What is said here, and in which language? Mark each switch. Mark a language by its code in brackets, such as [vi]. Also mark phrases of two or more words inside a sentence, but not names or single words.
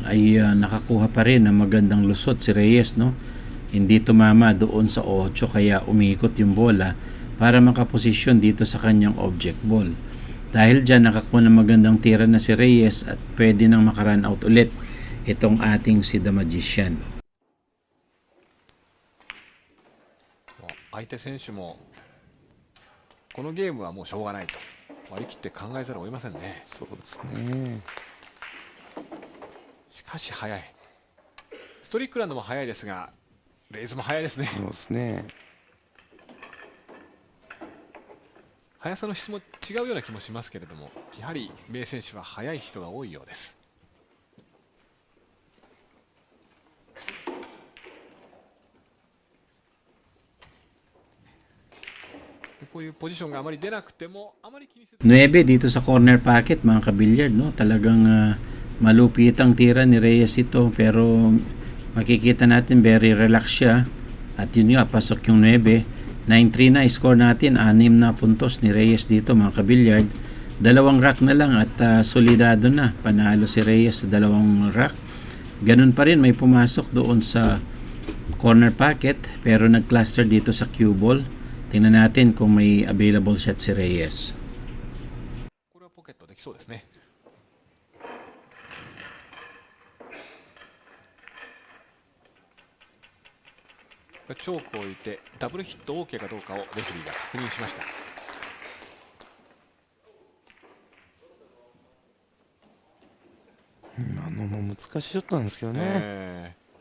[tl] Ay nakakuha pa rin ng magandang lusot si Reyes, no? Hindi tumama doon sa 8 kaya umikot yung bola para makaposisyon dito sa kanyang object ball. Dahil dyan nakakuha ng magandang tira na si Reyes at pwede nang makarun out ulit itong ating si The Magician. [ja] 相手選手もこのゲームはもうしょうがないと割り切って考えざるを得ませんね。そうですね。しかし速い。ストリックランドも速いですがレイズも速いですね。そうですね。速さの質も違うような気もしますけれども、やはり名選手は速い人が多いようです。こういうポジションがあまり出なくてもあまり気にせず。 [tl] 9 dito sa [en] corner pocket [tl] mga kabilyard, no? Talagang malupit ang tira ni Reyes ito, pero makikita natin [en] very relax [tl] siya. At yun nga, pasok yung 9. 9-3 na score natin, 6 na puntos ni Reyes dito mga kabilyard. 2 rack na lang at solidado na. Panalo si Reyes sa 2 rack. Ganun pa rin, may pumasok doon sa [en] corner pocket [tl] pero nag-cluster dito sa cue ball. Tingnan natin kung may [en] available shot [tl] si Reyes. [ja] これはポケットできそうですね。チョークを置いてダブルヒット OK かどうかをレフェリーが確認しました。今のも難しいショットなんですけどね。